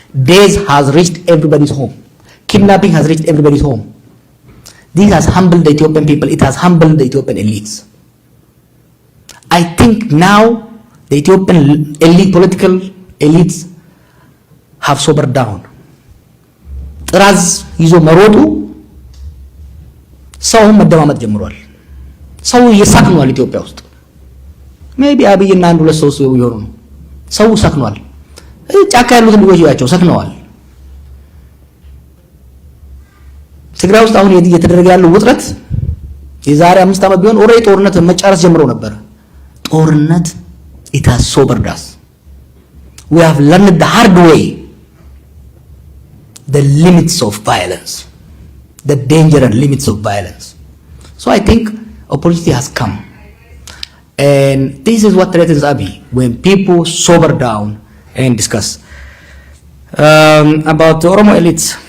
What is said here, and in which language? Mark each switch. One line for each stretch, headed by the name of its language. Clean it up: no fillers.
English: Days has reached everybody's home. Kidnapping has reached everybody's home. This has humbled the Ethiopian people. It has humbled the Ethiopian elites. I think now the Ethiopian elite, political elites have sobered down.
Amharic: ጥራዝ ይዞ መሮጡ ሰው መደማመጥ ጀምሯል። ሰው እየሳክኗል ኢትዮጵያ ውስጥ ሜቢ አብይና አንድ ሁለት ሰው ይሆኑ ነው። ሰው ሰክኗል። ጫካ ያሉት ልጆች ያቸው ሰክነዋል። ትግራይ ውስጥ አሁን እየተደረገ ያለው ውጥረት የዛሬ 5 ዓመት ቢሆን ኦሬ ጦርነት መጫረስ ጀምረው ነበር። ጦርነት
English: it has sobered us. We have learned the hard way the limits of violence, the danger and limits of violence. So I think opportunity has come, and this is what threatens Abiy, when people sober down and discuss about the Oromo elites.